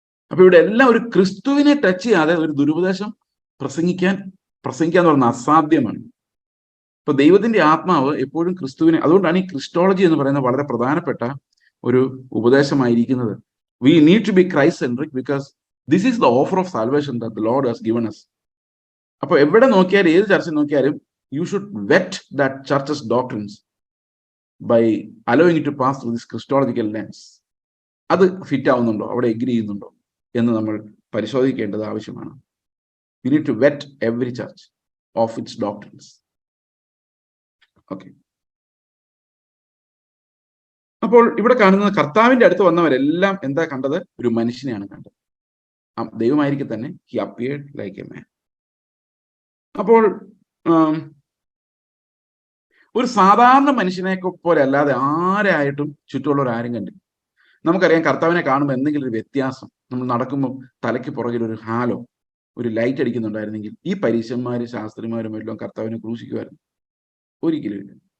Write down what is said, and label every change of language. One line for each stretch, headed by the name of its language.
Malayalam: അപ്പൊ ഇവിടെ എല്ലാം ഒരു ക്രിസ്തുവിനെ ടച്ച് ചെയ്യാതെ ഒരു ദുരുപദേശം പ്രസംഗിക്കാൻ പറഞ്ഞാൽ അസാധ്യമാണ്. ഇപ്പൊ ദൈവത്തിന്റെ ആത്മാവ് എപ്പോഴും ക്രിസ്തുവിനെ, അതുകൊണ്ടാണ് ഈ ക്രിസ്റ്റോളജി എന്ന് പറയുന്നത് വളരെ പ്രധാനപ്പെട്ട ഒരു ഉപദേശമായിരിക്കുന്നത്.
English: We need to be Christ-centric because this is the offer of salvation that the Lord has given us.
Malayalam: അപ്പൊ എവിടെ നോക്കിയാലും, ഏത് ചർച്ചിൽ നോക്കിയാലും,
English: you should vet that church's doctrines by allowing it to pass through this Christological lens.
Malayalam: അത് fit ആവുന്നുണ്ടോ, അവിടെ agree ചെയ്യുന്നുണ്ടോ എന്ന് നമ്മൾ പരിശോധിക്കേണ്ടത് ആവശ്യമാണ്.
English: We need to vet every church of its doctrines. Okay.
Malayalam: അപ്പോൾ ഇവിടെ കാണുന്നത് കർത്താവിന്റെ അടുത്ത് വന്നവരെല്ലാം എന്താ കണ്ടത്? ഒരു മനുഷ്യനെയാണ് കണ്ടത്. ദൈവമായിരിക്കെ തന്നെ
English: he appeared like a man.
Malayalam: അപ്പോൾ ഒരു സാധാരണ മനുഷ്യനെ പോലെ അല്ലാതെ ആരായിട്ടും ചുറ്റുമുള്ളവർ ആരും കണ്ടില്ല. നമുക്കറിയാം, കർത്താവിനെ കാണുമ്പോൾ എന്തെങ്കിലും ഒരു വ്യത്യാസം, നമ്മൾ നടക്കുമ്പോൾ തലയ്ക്ക് പുറകിൽ ഒരു ഹാലോ, ഒരു ലൈറ്റ് അടിക്കുന്നുണ്ടായിരുന്നെങ്കിൽ ഈ പരീശന്മാരും ശാസ്ത്രിമാരും എല്ലാം കർത്താവിനെ ക്രൂശിക്കുമായിരുന്നു? ഒരിക്കലും ഇല്ല.